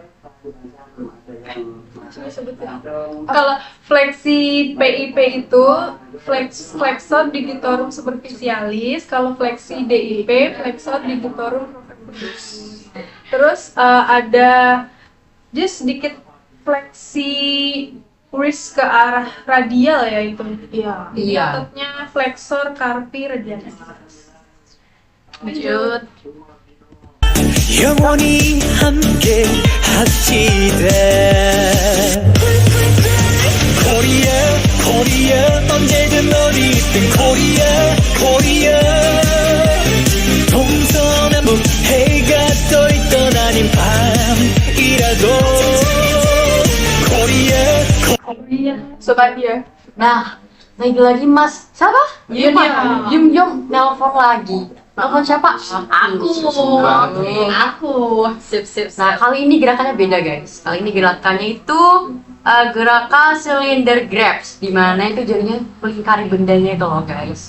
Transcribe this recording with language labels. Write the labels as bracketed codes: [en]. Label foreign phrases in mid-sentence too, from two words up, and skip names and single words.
[id] Kalau fleksi PIP itu [la] flexor digitorum superficialis, [id] kalau fleksi DIP [la] flexor digitorum profundus. [id] Terus ada just sedikit fleksi wrist ke arah radial ya itu. Iya. Ototnya [la] flexor carpi radialis. [id] Lanjut. [ko] 영원히 함께 합시다. 코리아 코리아 언제든 어디든 코리아 코리아 동서남북 해가 떠 있던 아닌 밤이라도 코리아 [id] Suka dia. Nah, lagi-lagi Mas siapa? Yum Yum nelpon lagi. Nelpon siapa? Aku. Sip. Nah, kali ini gerakannya beda guys. Kali ini gerakannya itu gerakan [en] cylinder grabs, [id] di mana itu jadinya melingkari bendanya itu loh guys.